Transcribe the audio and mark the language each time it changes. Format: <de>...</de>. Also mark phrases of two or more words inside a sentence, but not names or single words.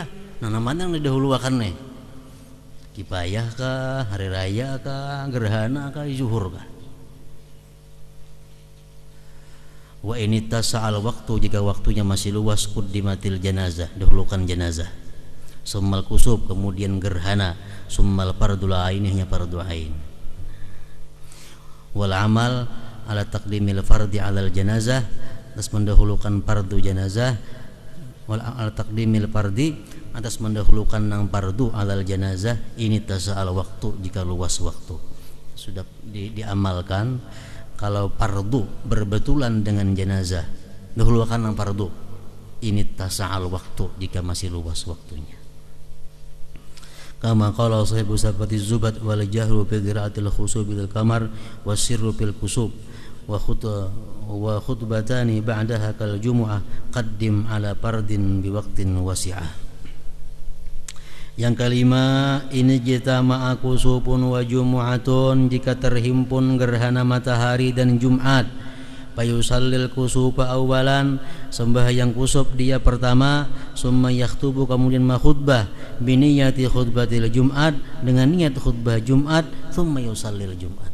<id>Nah namanya yang didahulukan nih, kipayah kah, hari raya kah, gerhana kah, zuhur kah.</id> <ar>وإن اتسع الوقت,</ar> <id>jika waktunya masih luas,</id> <ar>قدمت الجنازة,</ar> <id>dahulukan jenazah,</id> <ar>ثم الكسوف,</ar> <id>kemudian gerhana,</id> <ar>ثم فرض العين,</ar> <id>hanya fardu ain.</id> <ar>والعمل على تقديم الفرض على الجنازة,</ar> <id>atas mendahulukan fardu janazah,</id> <ar>وعلى تقديم الفرض,</ar> <id>atas mendahulukan nang fardu</id> <ar>على الجنازة, إن اتسع الوقت,</ar> <id>jika luas waktu. Sudah diamalkan kalau fardu berbetulan dengan jenazah, dahulukan nang fardu,</id> <ar>إن اتسع الوقت,</ar> <id>jika masih luas waktunya.</id> <ar>كما قال صاحب صفوة الزبد والجهر في قراءة الخسوف بالقمر والسر في الكسوف وخطبتان بعدها كالجمعة قدم على فرض بوقت واسع.</ar> <id>Yang kelima,</id> <ar>إن اجتمع كسوف وجمعة,</ar> <id>jika terhimpun gerhana matahari dan Jumat,</id> <ar>فيصلي الكسوف أولا,</ar> <id>sembahyang kusuf dia pertama,</id> <ar>ثم يخطب,</ar> <id>kemudian makhutbah,</id> <ar>بنية خطبة الجمعة,</ar> <id>dengan niat khutbah Jumat,</id> <ar>ثم يصلي الجمعة.</ar>